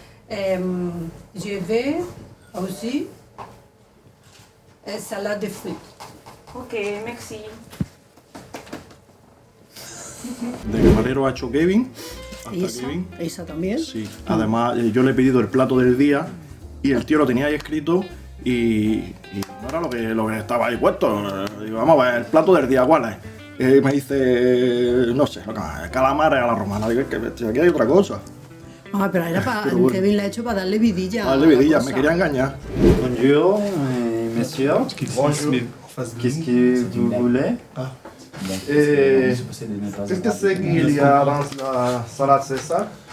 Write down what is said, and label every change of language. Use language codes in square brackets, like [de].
[fr] Je vais aussi salade de fruits. Ok, merci. [es] De camarero ha hecho Kevin. ¿Y Hasta Kevin. esa también? Sí. Además, yo le he pedido el plato del día y el tío lo tenía ahí escrito y no era lo que estaba ahí puesto. Digo, vamos a ver, el plato del día, ¿cuál es? Me dice, no sé, calamares a la romana. Digo, es que aquí hay otra cosa. Ah, pero era para. Pero bueno. Kevin la ha hecho para darle vidilla. Dale vidilla, me quería engañar. [fr] Bonjour, messieurs. Bonjour. Qu'est-ce que vous voulez? Qu'est-ce que c'est qu'il y a dans la salade César?